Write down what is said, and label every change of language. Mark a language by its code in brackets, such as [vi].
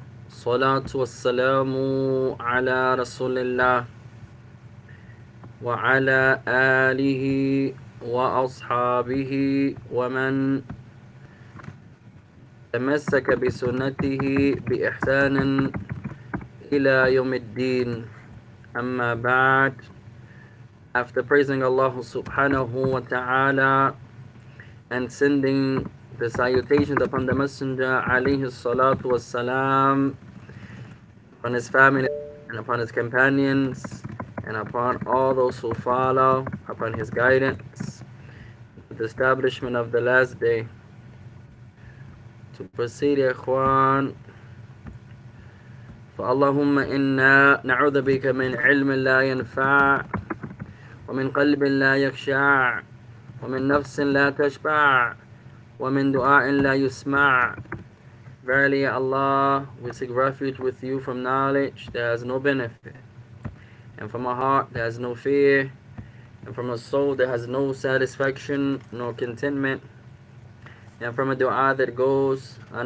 [ar] الصلاة والسلام على رسول الله وعلى آله وأصحابه ومن تمسك بسنته بإحسان إلى يوم الدين. أما بعد, [en] after praising Allah subhanahu wa ta'ala and sending the salutations upon the Messenger alayhi salatu wassalam, upon his family and upon his companions and upon all those who follow upon his guidance, the establishment of the last day. To proceed, [ar] يا إخوان, فاللهم إنا نعوذ بك من علم لا ينفع ومن قلب لا يخشع ومن نفس لا تشبع ومن دعاء لا يسمع. [en] Verily, Allah, we seek refuge with you from knowledge that has no benefit, and from a heart that has no fear, and from a soul that has no satisfaction nor contentment, and from a dua that goes